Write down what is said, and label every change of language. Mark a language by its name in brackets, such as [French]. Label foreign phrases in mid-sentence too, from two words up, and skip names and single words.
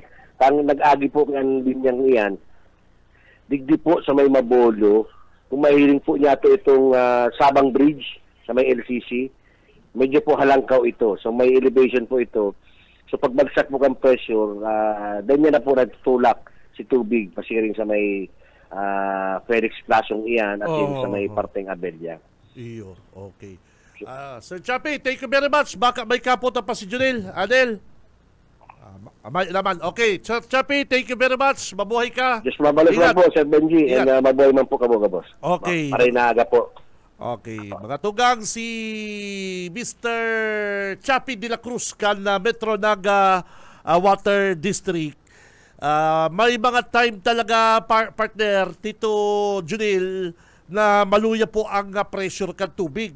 [Bikol] Tang nag-agi po ng linyang iyan, digdi po sa may Mabolo, kung mahiling po niya itong Sabang Bridge sa may LCC, medyo po halangkaw ito. So, may elevation po ito. So, pag bagsak mo kang pressure, dahil niya na po natutulak si tubig, pasiring sa may Felix Plasong iyan at yun sa may parteng Abelia. Iyo, okay. Sir Chappy, [English] thank you very much. [Bikol] Baka may kaputa pa si Junel. Adel? May naman. Okay, Sir Chappy, [English] thank you very much. [Bikol] Mabuhay ka. Just mabalik lang po, Sir Benji. And mabuhay man po kamo, boss. Okay. Paray na aga po. Okay. Mga tugang si Mr. Chappy de la Cruz kan Metro Naga Water District. May mga time talaga partner Tito Junil na maluya po ang pressure kan tubig.